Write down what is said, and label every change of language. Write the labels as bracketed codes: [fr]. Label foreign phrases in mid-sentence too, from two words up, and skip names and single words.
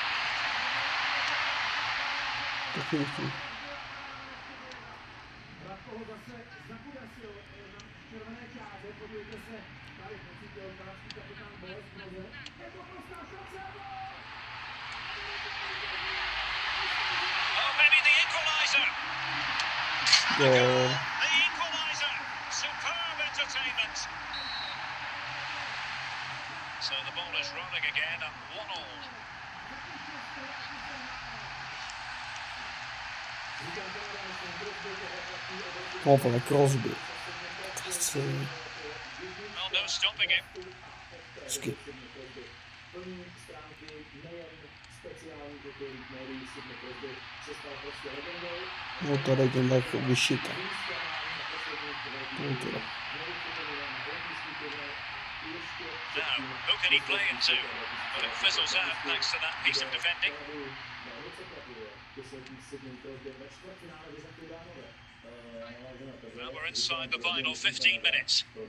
[cs] Taky nechci. [en] Oh, maybe the equaliser. [cs] Gól. [en] The equaliser. Superb entertainment. So the ball is rolling again at 1-1. Hopefully Crosby. [cs] Krásný. [en] Well, no stopping him. [cs] Hezky. No to legenda jako vyšita. No to. [en] Now, who can he play into? Well, it fizzles out thanks to that piece of defending. Well, we're inside the final 15 minutes.